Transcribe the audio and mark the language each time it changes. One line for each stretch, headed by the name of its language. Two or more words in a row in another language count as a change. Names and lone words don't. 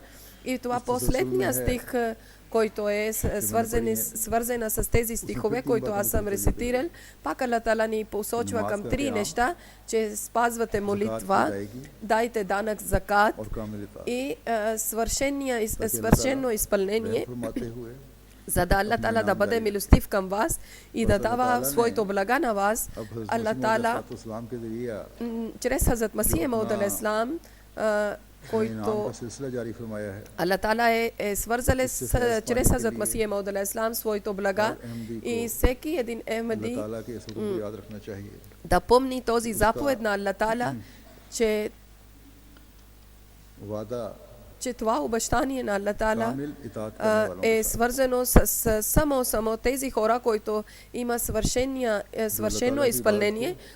Bulgarian: И това последния стих, който е свързана с тези стихове, които аз съм рецитирал, пак Аллах Тала ни посочва към три неща, че спазвате молитва, дайте данък закат и свършено изпълнение, за да Аллах Тала да бъде милостив към вас и да дава своето блага на вас. Аллах Тала чрез Хазрат Масих Мауд
Arabic: عليه السلام,
Bulgarian: който Аллах Тала е свързал чрез Хазрат Масих Мауд
Arabic: عليه السلام
Bulgarian: своето блага и всеки един Ахмади да помни този заповед на Аллах Тала, че това обещание на Аллах Тала е свързано с само тези хора, които има свършено изпълнение,